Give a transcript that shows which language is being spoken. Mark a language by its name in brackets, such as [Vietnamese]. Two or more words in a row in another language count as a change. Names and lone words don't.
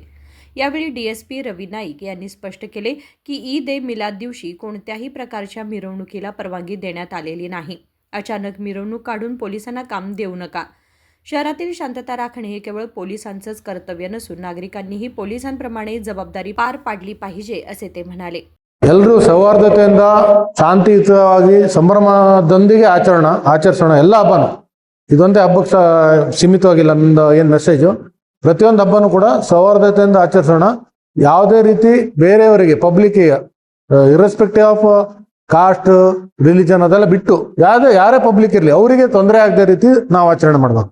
[Marathi] यावेळी डीएसपी रवी नाईक यांनी स्पष्ट केले की ईद ए मिलाद दिवशी कोणत्याही प्रकारच्या मिरवणुकीला परवानगी देण्यात आलेली नाही. अचानक मिरवणूक काढून पोलिसांना काम देऊ नका. शहरातील शांतता राखणे हे केवळ पोलिसांचंच कर्तव्य नसून नागरिकांनीही पोलिसांप्रमाणे जबाबदारी पार पाडली पाहिजे, असे ते म्हणाले. [Kannada] ಎಲ್ಲರೂ ಸೌಹಾರ್ದತೆಯಿಂದ ಶಾಂತಿಯುತವಾಗಿ ಸಂಭ್ರಮದೊಂದಿಗೆ ಆಚರಿಸೋಣ ಎಲ್ಲ ಹಬ್ಬನೂ. ಇದೊಂದೇ ಹಬ್ಬಕ್ಕೆ ಸೀಮಿತವಾಗಿಲ್ಲ. ನಮ್ದು ಏನು ಮೆಸೇಜು, ಪ್ರತಿಯೊಂದು ಹಬ್ಬನೂ ಕೂಡ ಸೌಹಾರ್ದತೆಯಿಂದ ಆಚರಿಸೋಣ. ಯಾವುದೇ ರೀತಿ ಬೇರೆಯವರಿಗೆ ಪಬ್ಲಿಕ್ಕಿಗೆ [English] irrespective of caste, religion [Kannada] ಅದೆಲ್ಲ ಬಿಟ್ಟು ಯಾರೇ ಪಬ್ಲಿಕ್ ಇರಲಿ ಅವರಿಗೆ ತೊಂದರೆ ಆಗದೆ ರೀತಿ ನಾವು ಆಚರಣೆ ಮಾಡಬೇಕು.